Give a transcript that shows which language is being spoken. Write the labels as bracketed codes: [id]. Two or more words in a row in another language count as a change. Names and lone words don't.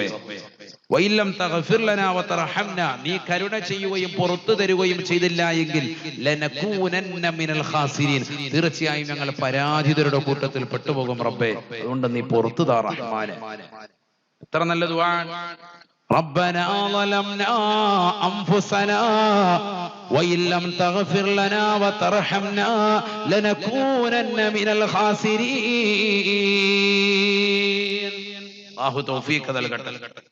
[ar] وإن لم تغفر لنا وترحمنا, [ml] നീ കരുണ ചെയ്യുകയും പുറത്തു തരുകയും ചെയ്തില്ല എങ്കിൽ [ar] لنكونن من الخاسرين, [ml] തീർച്ചയായും ഞങ്ങൾ പരാജിതരുടെ കൂട്ടത്തിൽ പെട്ടുപോകും റബ്ബേ. അതുകൊണ്ട് നീ പുറത്തു താ റഹ്മാനെ. എത്ര നല്ല ദുആ. [ar] ربنا ظلمنا أنفسنا وإن لم تغفر لنا وترحمنا لنكونن من الخاسرين. [ml] അല്ലാഹ് തൗഫീഖ് നൽകട്ടെ.